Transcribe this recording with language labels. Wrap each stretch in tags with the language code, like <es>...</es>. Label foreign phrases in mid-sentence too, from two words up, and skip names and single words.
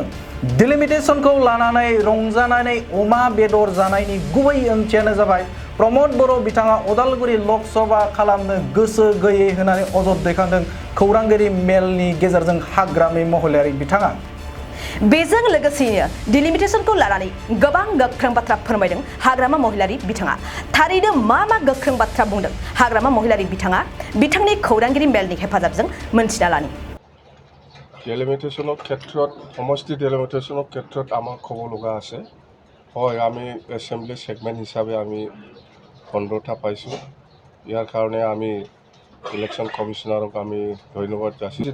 <brx>डिलिमिटेसनखौ लानानै रंजानानै अमा बेदर जानायनि गुबै ओंथियानो जाबाय प्रमद बर' बिथाङा उदालगुरि लकसभा खालामनो गोसो गैयै होननानै अजद दैखांदों खौरांगिरि मेलनि गेजेरजों हाग्रामा महिलारि बिथाङा। बेजों लोगोसेनो डिलिमिटेसनखौ लानानै गोबां गोख्रों बाथ्रा फोरमायदों हाग्रामा महिलारि बिथाङा। थारैनो मा गोख्रों बाथ्रा बुंदों हाग्रामा महिलारि बिथाङा बिथांनि खौरांगिरि मेलनि हेफाजाबजों मोनथिना लानि।</brx> <as>ডিলিমিটেশনৰ ক্ষেত্ৰত সমষ্টি ডিলিমিটেশনৰ ক্ষেত্ৰত আমাৰ ক'ব লগা আছে। হয়, আমি এছেম্বলি ছেগমেণ্ট হিচাপে আমি 15টা পাইছোঁ। ইয়াৰ কাৰণে আমি ইলেকশ্যন কমিশ্যনাৰক আমি ধন্যবাদ যাচিছোঁ।</as>